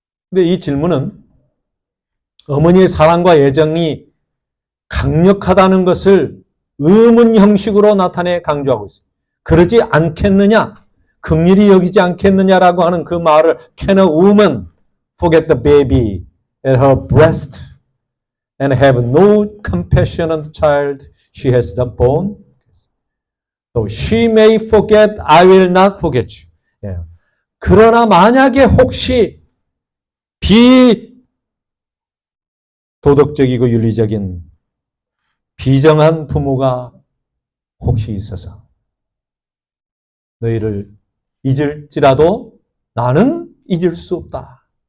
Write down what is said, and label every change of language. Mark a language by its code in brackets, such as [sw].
[ko] 근데 이 질문은 어머니의 사랑과 애정이 강력하다는 것을 의문 형식으로 나타내 강조하고 있습니다. 그러지 않겠느냐? 긍휼히 여기지 않겠느냐라고 하는 그 말을 [en] Can a woman forget the baby at her breast and have no compassion on the child she has born. So she may forget, I will not forget you. [ko] 예. 그러나 만약에 혹시 비도덕적이고 윤리적인 비정한 부모가 혹시 있어서 너희를 잊을지라도 나는 잊을 수 없다.